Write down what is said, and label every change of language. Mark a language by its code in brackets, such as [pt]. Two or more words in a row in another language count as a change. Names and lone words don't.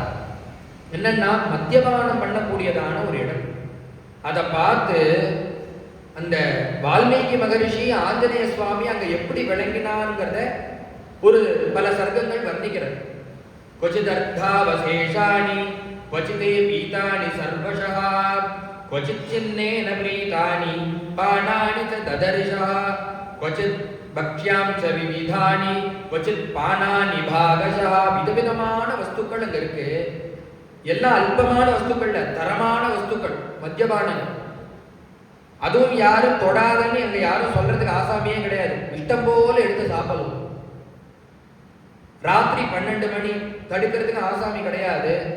[ta] என்னன்னா மத்தியபானம் பண்ணக்கூடியதான ஒரு இடம். அதை பார்த்து அந்த வால்மீகி மகரிஷி ஆஞ்சநேய சுவாமி அங்க எப்படி விளங்கினார்ங்கிறத ஒரு பல சர்க்கங்கள் வர்ணிக்கிறது. [sa] क्वचिदर्धावशेषाणि क्वचिते पीतानि सर्वशः क्वचित् चिन्नेन प्रीतानि पानानि च ददर्शः क्वचित् भक्ष्यां च विविधानि क्वचित् पानानि भागशः. [ta] விதவிதமான வஸ்துக்கள் அங்க இருக்கு. எல்லாம் அல்பமான வஸ்துக்கள், தரமான வஸ்துக்கள், மத்தியபானங்கள். அதுவும் யாரும் தொடாதன்னு அங்க யாரும் சொல்றதுக்கு ஆசாமியே கிடையாது. இஷ்டம் போல எடுத்து சாப்பிடலாம். ராத்திரி 12 மணி தடுக்கிறதுக்கு ஆசாமி கிடையாது.